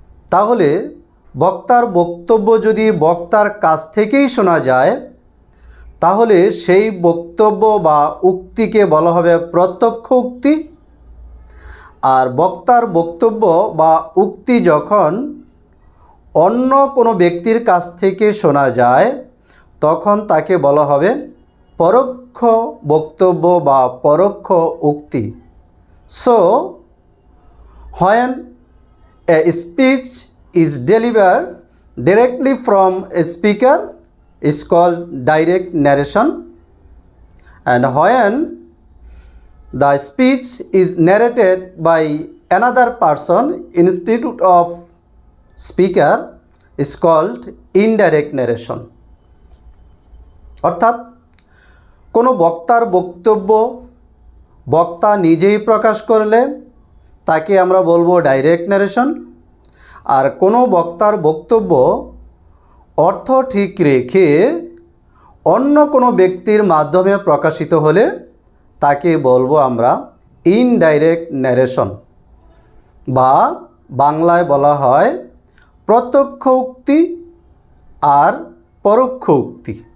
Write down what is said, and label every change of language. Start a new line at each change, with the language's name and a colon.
Bangla: তাহলে বক্তার বক্তব্য যদি বক্তার কাছ থেকেই শোনা যায় তাহলে সেই বক্তব্য বা উক্তিকে বলা হবে প্রত্যক্ষ উক্তি। আর বক্তার বক্তব্য বা উক্তি যখন অন্য কোনো ব্যক্তির কাছ থেকে শোনা যায় তখন তাকে বলা হবে পরোক্ষ বক্তব্য বা পরোক্ষ উক্তি।
English: So when a speech is delivered directly from a speaker is called direct narration, and when the speech is narrated by another person instead of speaker is called indirect narration.
Bangla: অর্থাৎ কোনো বক্তার বক্তব্য বক্তা নিজেই প্রকাশ করলে তাকে আমরা বলবো ডাইরেক্ট ন্যারেশন। আর কোনো বক্তার বক্তব্য অর্থ ঠিক রেখে অন্য কোনো ব্যক্তির মাধ্যমে প্রকাশিত হলে তাকে বলবো আমরা ইনডাইরেক্ট ন্যারেশন, বা বাংলায় বলা হয় প্রত্যক্ষ উক্তি আর পরোক্ষ উক্তি।